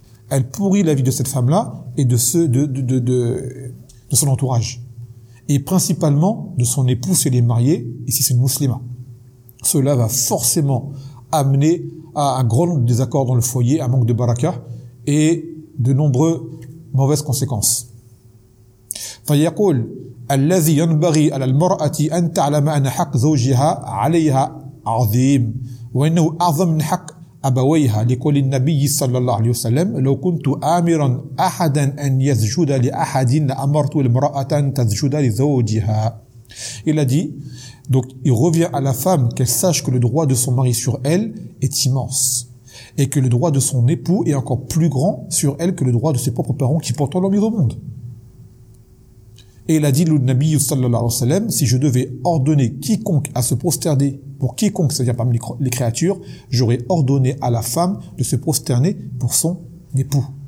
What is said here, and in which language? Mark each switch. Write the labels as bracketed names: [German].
[French] Elle pourrit la vie de cette femme-là et de son entourage. Et principalement de son époux si elle est mariée et si c'est une musulmane. Cela va forcément amener à un grand nombre de désaccords dans le foyer, un manque de baraka et de nombreuses mauvaises conséquences. [Arabic] Fayaqul, الذي ينبغي على المرأة أن تعلم أن حق زوجها عليها عظيم وإنه أعظم من حق أبويها لقول النبي صلى الله عليه وسلم لو كنت آمرا أحدا أن يسجد لأحد لأمرت المرأة أن تسجد لزوجها. [French] Il a dit, donc il revient à la femme qu'elle sache que le droit de son mari sur elle est immense et que le droit de son époux est encore plus grand sur elle que le droit de ses propres parents qui pourtant l'ont mis au monde. Et il a dit, le Nabi sallallahu alayhi wa sallam, si je devais ordonner quiconque à se prosterner, pour quiconque, c'est-à-dire parmi les créatures, j'aurais ordonné à la femme de se prosterner pour son époux.